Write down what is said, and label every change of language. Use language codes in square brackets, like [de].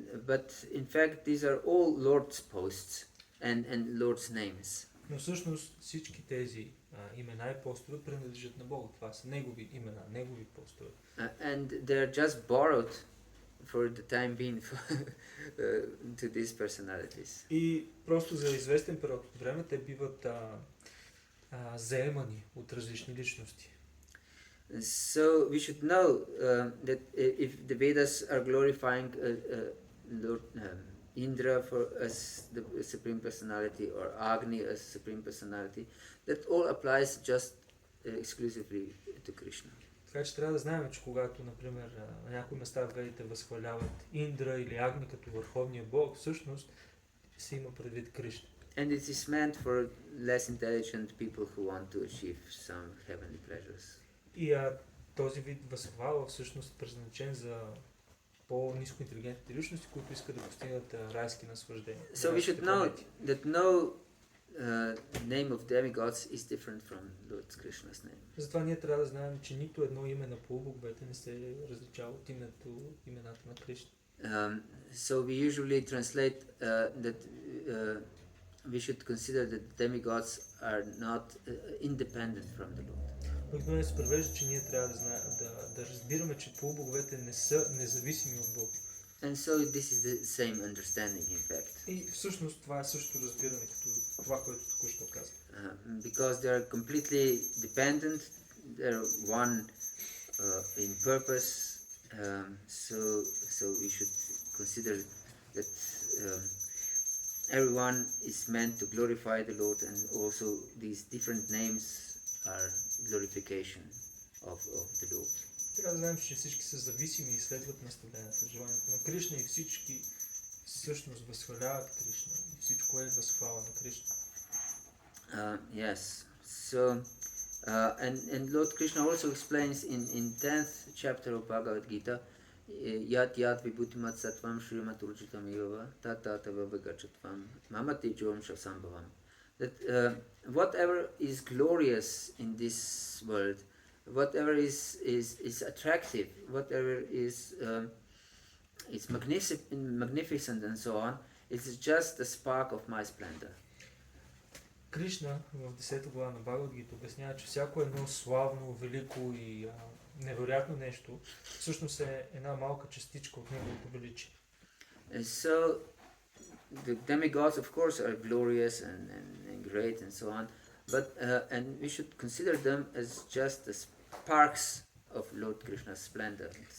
[en] But in fact these are all Lord's posts and Lord's names. [bg] Но всъщност всички тези имена и постове принадлежат на Бога. Това са негови имена, негови постове. [en] And they're just borrowed for the time being to these personalities. [bg] И просто за известен период от време те биват заемани от различни личности. [en] So we should know that if the Vedas are glorifying Lord Indra as the Supreme Personality or Agni as Supreme Personality, that all applies just exclusively to Krishna. [bg] Така че трябва да знаем, че когато, например, на някои места ведите възхваляват Индра или Агни като върховния бог, всъщност се има предвид Кришна. [en] And it is meant for less intelligent people who want to achieve some heavenly pleasures. [bg] И този вид възхвала всъщност е предназначен за по-ниско интелигентните личности, които искат да постигнат райски наслаждения. [en] So we should know that no name of demigods is different from Lord Krishna's name. [bg] Затова ние трябва да знаем, че нито едно име на полубоговете не се различава от имената на Кришна. [en] So we usually translate that we should consider that demigods are not independent from the Lord. [bg] Обикновено се превежда, че ние трябва да разбираме, че полубоговете не са независими от Бога. [en] And so this is the same understanding in fact. [bg] И всъщност това е същото разбиране като това, което току-що казах. [en] Because they are completely dependent, they're one in purpose, so we should consider that everyone is meant to glorify the Lord, and also these different names are glorification of the Lord. [bg] Трябва да знаем, че всички са зависими и следват наставленията, желанието на Кришна и всички всъщност възхваляват Кришна. И всичко е възхвала на Кришна. [en] Yes. So, and Lord Krishna also explains in 10th chapter of Bhagavad-gita, [sa] Yat vibhutimat sattvam shrimat urjitam yava tata vavagachatvam mamati jom shasambhavam. [en] That whatever is glorious in this world, whatever is attractive, whatever is magnificent and so on, it's just the spark of my splendor. [bg] Кришна в 10 глава на Бхагават-гита обяснява, че всяко едно славно, велико и невероятно нещо всъщност е една малка частичка от неговото величие. [en] So the demigods of course are glorious and great and so on, but and we should consider them as just the sparks of Lord Krishna's splendor.